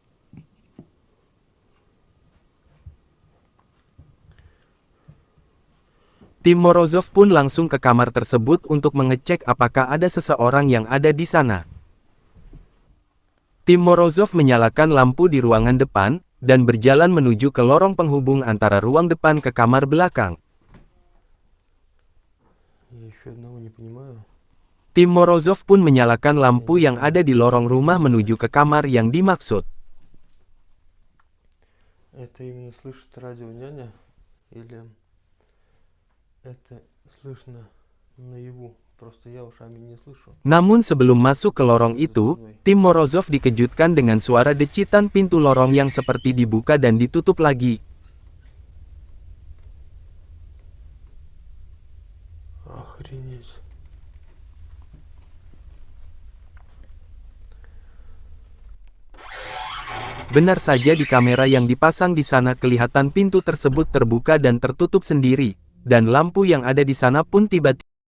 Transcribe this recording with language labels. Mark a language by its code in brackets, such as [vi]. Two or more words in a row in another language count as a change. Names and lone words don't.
[id] Tim Morozov pun langsung ke kamar tersebut untuk mengecek apakah ada seseorang yang ada di sana. Tim Morozov menyalakan lampu di ruangan depan, dan berjalan menuju ke lorong penghubung antara ruang depan ke kamar belakang. [ru] Я еще одного не понимаю. [id] Tim Morozov pun menyalakan lampu yang ada di lorong rumah menuju ke kamar yang dimaksud. [ru] Это именно слышит радио няня? Или это слышно наяву? Просто я ушами не слышу. [id] Namun sebelum masuk ke lorong itu, Tim Morozov dikejutkan dengan suara decitan pintu lorong yang seperti dibuka dan ditutup lagi. [ru] Охренеть. [id] Benar saja di kamera yang dipasang di sana kelihatan pintu tersebut terbuka dan tertutup sendiri, dan lampu yang ada di sana pun tiba-tiba